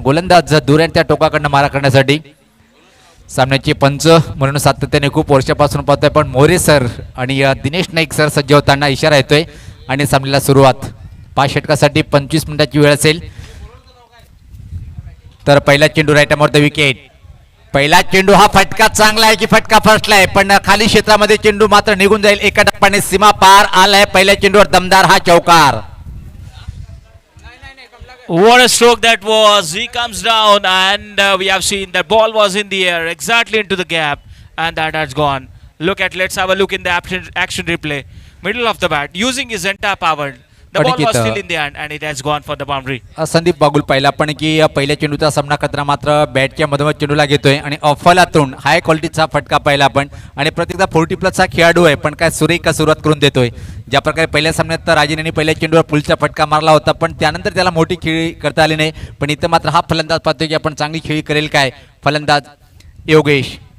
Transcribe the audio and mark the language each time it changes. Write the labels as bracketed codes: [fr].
[mr] गोलंदाज दूर आहे त्या टोकाकडनं मारा करण्यासाठी सामन्याचे पंच म्हणून सातत्याने खूप वर्षापासून पाहतोय पण मोरे सर आणि दिनेश नाईक सर सज्ज होताना इशारा येतोय आणि सामन्याला सुरुवात 5 षटकासाठी 25 मिनिटाची वेळ असेल। तर पहिला चेंडू राईट द विकेट, पहिला चेंडू हा फटका चांगला आहे की फटका फसला आहे पण खाली क्षेत्रामध्ये चेंडू मात्र निघून जाईल, एका टप्प्याने सीमा पार आलाय। पहिल्या चेंडूवर दमदार हा चौकार। [en] What a stroke that was. He comes down and we have seen that ball was in the air exactly into the gap and that has gone. Let's have a look in the action replay. Middle of the bat using his entire power. The ball was still in the hand and it has gone for the boundary. [mr] Sandeep Bagul पाहिला पण की पहिल्या चेंडूचा सामना करताना मात्र बॅटच्या मधोमध चेंडूला घेतोय आणि अफलातून हाय क्वालिटीचा फटका पाहिला आपण आणि प्रत्येकदा 40+ चा खेळाडू आहे पण काय सुरेख सुरुवात करून देतोय। ज्या प्रकारे पहिल्या सामन्यात राजेन यांनी पहिल्या चेंडूवर पुलचा फटका मारला होता पण त्यानंतर त्याला मोठी खेळी करता आली नाही, पण इथं मात्र हा फलंदाज पाहतोय की आपण चांगली खेळी करेल काय फलंदाज योगेश।